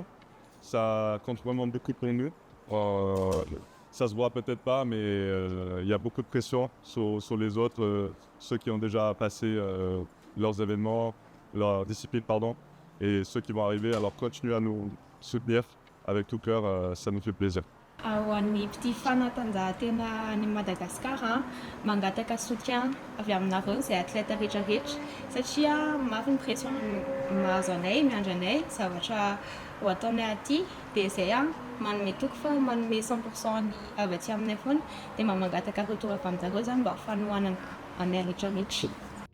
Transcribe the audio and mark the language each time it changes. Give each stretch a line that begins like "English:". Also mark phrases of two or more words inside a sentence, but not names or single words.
French: Ça compte vraiment beaucoup pour nous. Ça se voit peut-être pas, mais il y a beaucoup de pression sur les autres, ceux qui ont déjà passé leurs événements, leur discipline, pardon, et ceux qui vont arriver. Alors continuez à nous soutenir avec tout cœur, ça nous fait plaisir.
Malagasy: Ho an'ny mpitia fanatanjahantena any Madagasikara mangataka soutien avy aminareo izay atleta rehetrarehetra satria mafy ny pression mahazo anay miandry anay zavatra ho ataonay aty dia izay manome toky fa manome 100% ny avy aty aminay foana dia mangataka retour avy aminjareo zany mba hafanohanana anay rehetrarehetra.